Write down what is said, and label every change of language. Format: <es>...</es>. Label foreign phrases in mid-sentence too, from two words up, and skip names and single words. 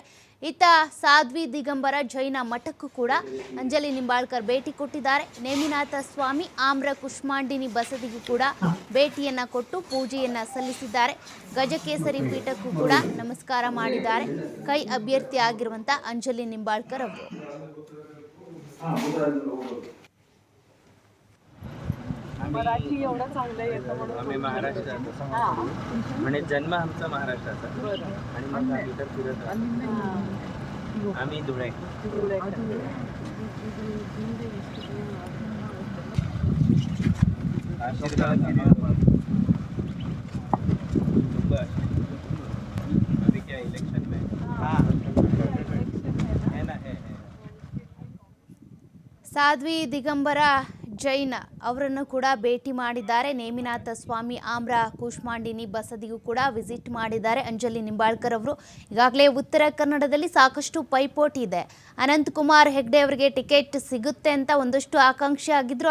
<kn>ಇತ್ತ ಸಾಧ್ವಿ ದಿಗಂಬರ ಜೈನ ಮಠಕ್ಕೂ ಕೂಡ ಅಂಜಲಿ ನಿಂಬಾಳ್ಕರ್ ಭೇಟಿ ಕೊಟ್ಟಿದ್ದಾರೆ. ನೇಮಿನಾಥ ಸ್ವಾಮಿ ಆಮ್ರ ಕುಷ್ಮಾಂಡಿನಿ ಬಸದಿಗೂ ಕೂಡ ಭೇಟಿಯನ್ನ ಕೊಟ್ಟು ಪೂಜೆಯನ್ನ ಸಲ್ಲಿಸಿದ್ದಾರೆ. ಗಜಕೇಸರಿ ಪೀಠಕ್ಕೂ ಕೂಡ ನಮಸ್ಕಾರ ಮಾಡಿದ್ದಾರೆ ಕೈ ಅಭ್ಯರ್ಥಿ ಆಗಿರುವಂತಹ ಅಂಜಲಿ ನಿಂಬಾಳ್ಕರ್ ಅವರು.</kn> <mr>मराठी एवढं चांगलं येतं म्हणून आम्ही महाराष्ट्राचा म्हणजे जन्म आमचा महाराष्ट्राचा आणि मग आम्ही तर फिरत आम्ही धुळे</mr> <hi>अभी क्या इलेक्शन में है ना है</hi> <kn>ಸಾಧ್ವಿ ದಿಗಂಬರ ಜೈನ ಅವರನ್ನು ಕೂಡ ಭೇಟಿ ಮಾಡಿದ್ದಾರೆ. ನೇಮಿನಾಥ ಸ್ವಾಮಿ ಆಮ್ರ ಕೂಷ್ಮಾಂಡಿನಿ ಬಸದಿಗೂ ಕೂಡ ವಿಸಿಟ್ ಮಾಡಿದ್ದಾರೆ ಅಂಜಲಿ ನಿಂಬಾಳ್ಕರ್ ಅವರು. ಈಗಾಗಲೇ ಉತ್ತರ ಕನ್ನಡದಲ್ಲಿ ಸಾಕಷ್ಟು ಪೈಪೋಟಿ ಇದೆ. ಅನಂತಕುಮಾರ್ ಹೆಗ್ಡೆ ಅವರಿಗೆ ಟಿಕೆಟ್ ಸಿಗುತ್ತೆ ಅಂತ ಒಂದಷ್ಟು ಆಕಾಂಕ್ಷೆ ಆಗಿದ್ರು.</kn>